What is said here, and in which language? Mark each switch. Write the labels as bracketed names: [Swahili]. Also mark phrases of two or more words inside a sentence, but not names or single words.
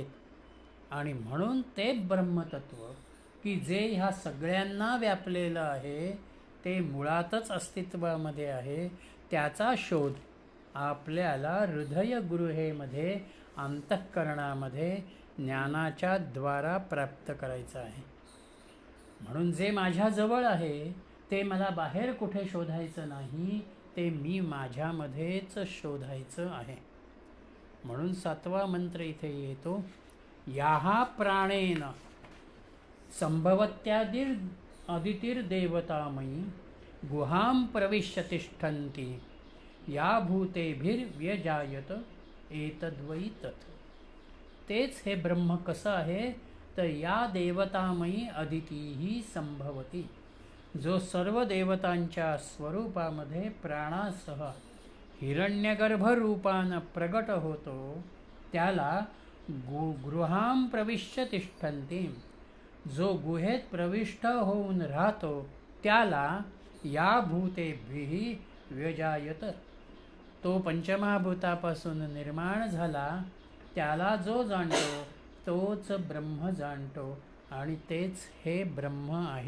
[Marathi] आणि म्हणून ते ब्रह्मतत्व की जे ह्या सगळ्यांना व्यापलेलं आहे, ते मुळातच अस्तित्वामध्ये आहे, त्याचा शोध आपल्याला हृदयगृहेमध्ये, अंतःकरणामध्ये ज्ञानाच्या द्वारा प्राप्त करायचं आहे. म्हणून जे माझ्याजवळ आहे ते मला बाहेर कुठे शोधायचं नाही, ते मी माझ्यामध्येच शोधायचं आहे. म्हणून 7वा मंत्र इथे येतो, [Sanskrit] याहा प्राणेन संभवत्यादिर अदितिर्देवतामयी गुहां प्रविश्य तिष्ठन्ति या भूतेभिर्व्यजायत एतद्वै तत्. [Marathi] तेच हे ब्रह्म कसं आहे तर [Sanskrit] या देवतामयी अदितीही संभवती, [Marathi] जो सर्व देवतांच्या स्वरूपामध्ये प्राणासह हिरण्यगर्भ रूपानं प्रगट होतो, त्याला [Sanskrit] गृहां प्रविश्य तिष्ठन्ति, [Marathi] जो गुहेत प्रविष्ट होऊन राहतो, त्याला [Sanskrit] या भूतेभिः व्यजायत, [Marathi] तो पंचमहाभूतापासून निर्माण झाला, त्याला जो जाणतो तोच ब्रह्म जाणतो आणि तेच हे ब्रह्म आहे.